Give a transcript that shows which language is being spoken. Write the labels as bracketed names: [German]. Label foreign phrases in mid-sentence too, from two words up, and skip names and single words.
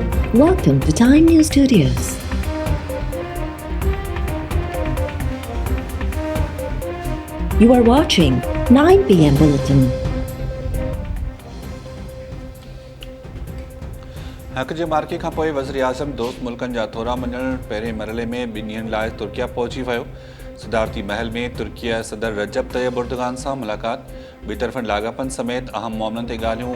[English] Welcome to Time News Studios. You are watching 9 p.m. Bulletin. [Sindhi] हक़ जे मार्के खां पोइ वज़ीर आज़म दोस्त मुल्कनि जा दौरा मञण पहिरें मरहले में 2 ॾींहनि लाइ तुर्किया पहुची वियो। सदारती महल में तुर्किया सदर रजब तय्यब एर्दोगान सां मुलाक़ात, ॿितरफ़नि लाॻापनि समेत अहम मामलनि ते ॻाल्हियूं।